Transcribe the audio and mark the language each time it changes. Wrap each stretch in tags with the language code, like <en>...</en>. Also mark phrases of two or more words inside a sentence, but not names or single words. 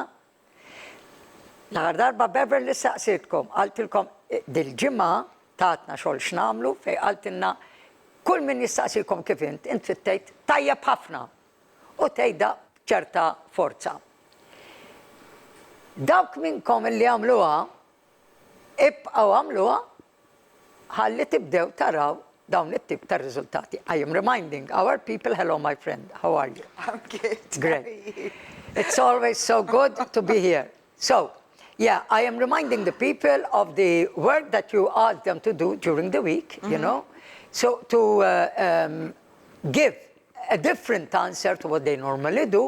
<mt>L-aħħar darba Beverly saqsitkom, qaltilkom dil-ġimgħa tatna xogħol x'nagħmlu fejn qaltilna kull min jistaqsikom kif int fittejt tajjeb ħafna u tgħidha ċerta forza. Dawk minnkom li għamluha ibqgħu għamluha ħalli tibdew taraw dawn it-tip ta' riżultati.</mt> <en>I am reminding our people, hello my friend, how are you? I'm good. Great. It's always so good to be here. So, yeah, I am reminding the people of the work that you asked them to do during the week, you know. So to give a different answer to what they normally do.</en>